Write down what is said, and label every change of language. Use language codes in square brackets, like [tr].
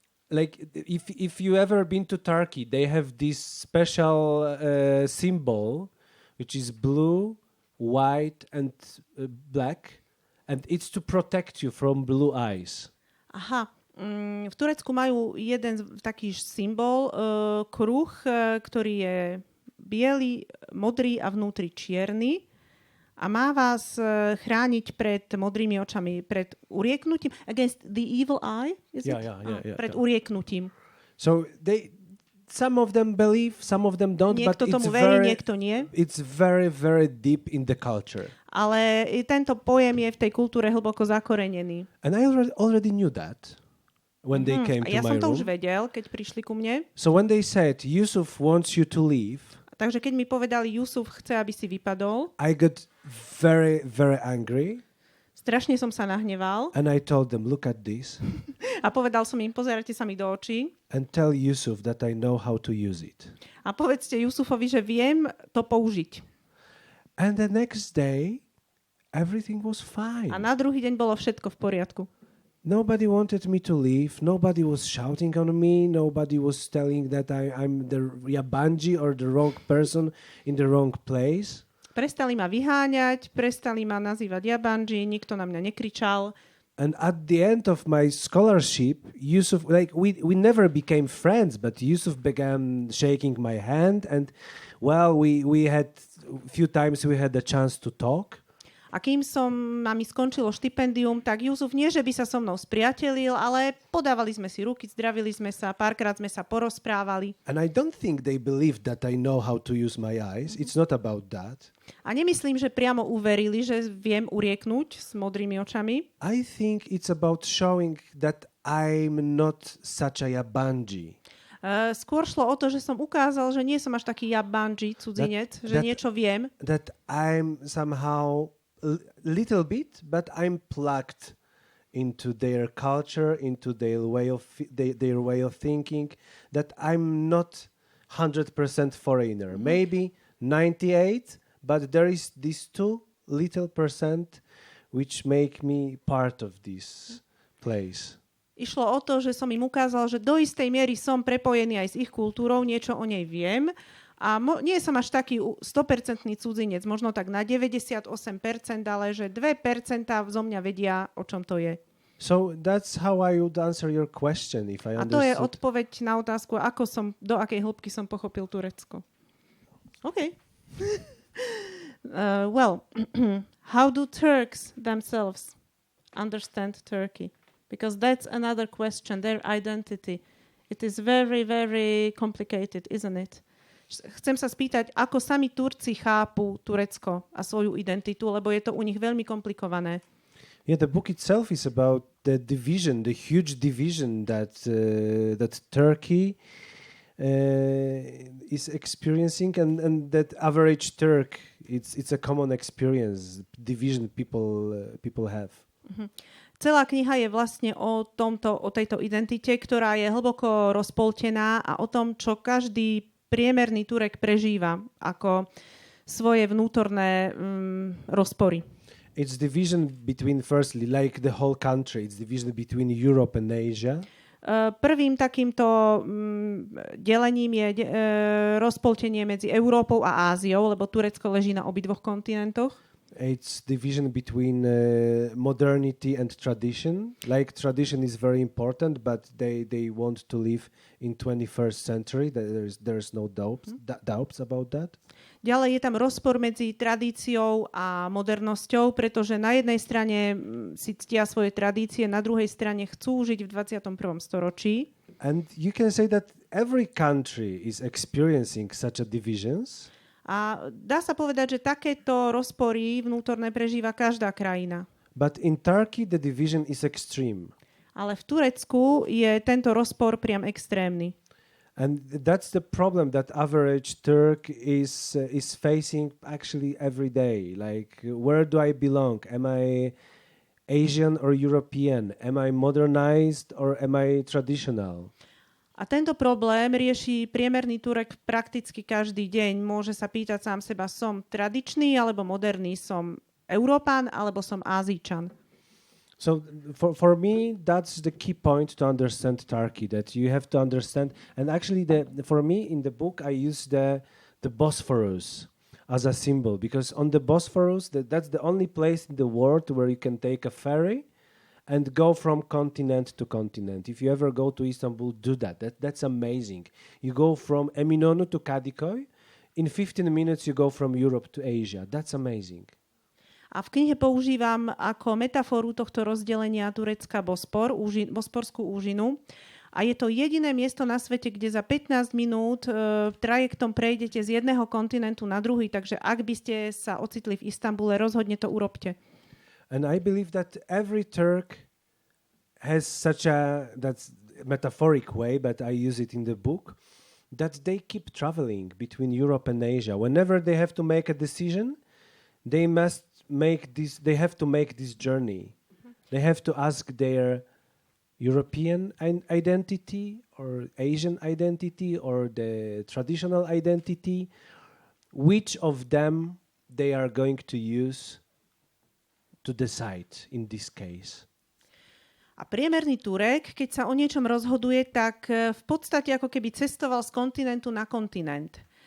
[en] like if you ever been to Turkey, they have this special symbol, which is blue, white, and black, and it's to protect you from blue eyes. Aha. [sk] V Turecku majú jeden taký symbol, kruh, ktorý je biely, modrý a vnútri čierny a má vás chrániť pred modrými očami, pred urieknutím. [en] Against the evil eye? [sk] Pred urieknutím. [en] So some of them believe, some of them don't, [sk] niekto [en] but [sk] tomu verí, niekto nie. [en] It's very, very deep in the culture. [sk] Ale tento pojem je v tej kultúre hlboko zakorenený. [en] And I already knew that. When they came to [sk] ja [en] my [sk] som to [en] room. [sk] už vedel, keď prišli ku mne. [en] So when they said, Yusuf wants you to leave, [sk] takže keď mi povedali, Jusuf chce, aby si vypadol, [en] I got very, very angry. [sk] Strašne som sa nahneval. [en] And I told them, look at this. [sk] A povedal som im, pozerajte sa mi do očí. [en] And tell Yusuf that I know how to use it. [sk] A povedzte Jusufovi, že viem to použiť. [en] And the next day, everything was fine. [sk] A na druhý deň bolo všetko v poriadku. [en] Nobody wanted me to leave. Nobody was shouting on me. Nobody was telling that I'm the Yabanji or the wrong person in the wrong place. [sk] Prestali ma vyháňať, prestali ma nazývať Yabanji, nikto na mňa nekričal. [en] And at the end of my scholarship, Yusuf, like we never became friends, but Yusuf began shaking my hand, and well, we had a few times we had the chance to talk. [sk] A kým mi skončilo štipendium, tak Jusuf nie, že by sa so mnou spriatelil, ale podávali sme si ruky, zdravili sme sa, párkrát sme sa porozprávali. [en] And I don't think they believed that I know how to use my eyes. It's not about that. [sk] A nemyslím, že priamo uverili, že viem urieknúť s modrými očami. [en] I think it's about showing that I'm not such a Yabanji. [sk] Skôr šlo o to, že som ukázal, že nie som až taký Yabanji, cudzinec, že niečo viem. [en] That I'm somehow little bit, but I'm plugged into their culture, into their way of thinking, that I'm not 100% foreigner. Maybe 98, but there is this 2 little percent which make me part of this place. [sk] Išlo o to, že som im ukázal, že do istej miery som prepojený aj s ich kultúrou, niečo o nej viem. A nie som až taký 100% cudzinec, možno tak na 98%, ale že 2% zo mňa vedia, o čom to je. [en] So that's how I would answer your question, if I understood. [sk] A to je odpoveď na otázku, do akej hĺbky som pochopil Turecko. OK. [en] Well, how do Turks themselves understand Turkey? Because that's another question, their identity. It is very, very complicated, isn't it? [sk] Chcem sa spýtať, ako sami Turci chápu Turecko a svoju identitu, lebo je to u nich veľmi komplikované. [en] Yeah, the book itself is about the division, the huge division that Turkey is experiencing, and that average Turk, it's a common experience, division people have. Mm-hmm. [sk] Celá kniha je vlastne o tejto identite, ktorá je hlboko rozpoltená a o tom, čo každý priemerný Turek prežíva ako svoje vnútorné rozpory. [en] It's division between, firstly, like the whole country, it's division between Europe and Asia. [sk] Prvým takýmto delením je rozpoltenie medzi Európou a Áziou, lebo Turecko leží na obidvoch kontinentoch. [en] It's division between modernity and tradition. Like tradition is very important, but they want to live in 21st century. There's no doubts about that. [sk] Ďalej je tam rozpor medzi tradíciou a modernosťou, pretože na jednej strane si ctia svoje tradície, na druhej strane chcú žiť v 21. storočí. [en] And you can say that every country is experiencing such a divisions. [sk] A dá sa povedať, že takéto rozpory vnútorné prežíva každá krajina. [en] But in Turkey the division is extreme. [sk] Ale v Turecku je tento rozpor priam extrémny. [en] And that's the problem that average Turk is facing actually every day. Like, where do I belong? Am I Asian or European? Am I modernized or am I traditional? [sk] A tento problém rieši priemerný Turek prakticky každý deň. Môže sa pýtať sám seba, som tradičný alebo moderný, som Európan alebo som Ázíčan. [en] So for me, that's the key point to understand Turkey, that you have to understand. And actually, for me, in the book, I use the Bosphorus as a symbol, because on the Bosphorus, that's the only place in the world where you can take a ferry and go from continent to continent. If you ever go to Istanbul, do that. That's amazing. You go from Eminonu to Kadikoy. In 15 minutes, you go from Europe to Asia. That's amazing. [sk] A v knihe používam ako metaforu tohto rozdelenia Turecka Bosporskú úžinu. A je to jediné miesto na svete, kde za 15 minút trajektom prejdete z jedného kontinentu na druhý, takže ak by ste sa ocitli v Istanbule, rozhodne to urobte. [en] And I believe that every Turk has such that's metaphoric way, but I use it in the book, that they keep traveling between Europe and Asia. Whenever they have to make a decision, they have to make this journey. They have to ask their European identity or Asian identity or the traditional identity, which of them they are going to use to decide in this case. [sk] A priemerný Turek, keď sa o niečom rozhoduje, tak v podstate ako keby cestoval z kontinentu na kontinent.